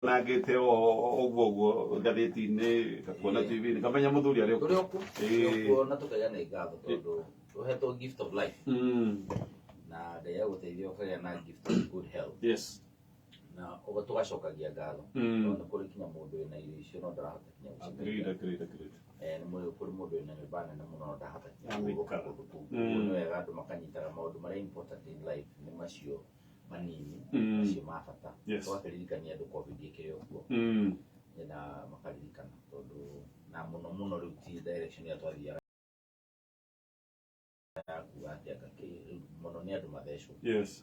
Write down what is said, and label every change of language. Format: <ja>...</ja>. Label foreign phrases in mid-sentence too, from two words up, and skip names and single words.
<ki>nagite oguo ngathiti-ini kuona TV-ini kamenya muthuri ari turi oku kuona tukagana igatho tondu tuhetwo</ki> <en>gift of life</en> <ki>na ndeya guteithia ukagĩa na</ki> <en>gift of good health.</en> <ki>Yes. Na ugo tugacokagia ngatho tondu kuri kinya mundu wina irio icio no ndarahota kinya Agreed. nĩ mwĩrĩ kuri mundu wina nyũmba nene mũno no ndahota kinya kũndũ kũu. Nĩ wega andũ makanyitaga maũndũ marĩa</ki> <en>important in life</en> <ki>nĩ macio manini macio ma bata. Tũgakĩririkania andũ COVID ĩkĩrĩ ũguo na makaririkana tondu na mũno rĩu ti direction ya twathiaga kuga atĩ mũno nĩ andũ mathecwo. Yes.</ki>